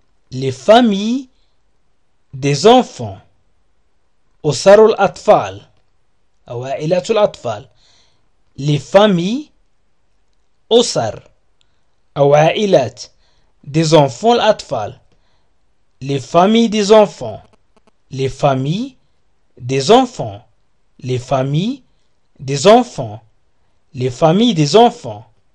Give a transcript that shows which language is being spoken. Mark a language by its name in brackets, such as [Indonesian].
[French] Les familles des enfants. [Arabic] أسر الأطفال أو عائلات الأطفال. [French] Les familles [Arabic] أسر أو عائلات [French] des enfants [Arabic] الأطفال. [French] Les familles des enfants. Les familles des enfants. Les familles des enfants. Les familles des enfants.